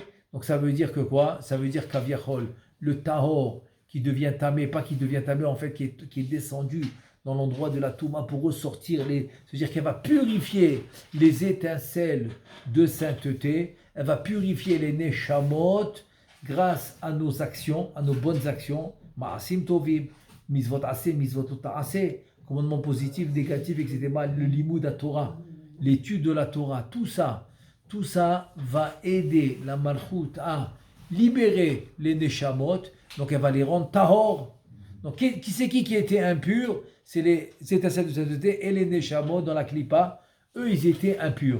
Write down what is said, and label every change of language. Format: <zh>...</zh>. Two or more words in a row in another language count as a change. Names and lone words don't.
<fr>Donc ça veut dire que quoi? Ça veut dire qu'aviachol, le tahor qui devient tamé, pas qui devient tamé en fait, qui est descendu dans l'endroit de la touma pour ressortir c'est-à-dire qu'elle va purifier les étincelles de sainteté, elle va purifier les neshamot grâce à nos actions, à nos bonnes actions,</fr> <he>מעשים טובים, מצוות עשה, מצוות תעשה,</he> <fr>commandement positif, négatif, etc. Le limoud à Torah, l'étude de la Torah, tout ça va aider la malchut à libérer les neshamot, donc elle va les rendre tahor. Donc qui c'est qui était impur? C'est les étincelles de sainteté et les neshamot dans la klipa, eux ils étaient impurs.</fr>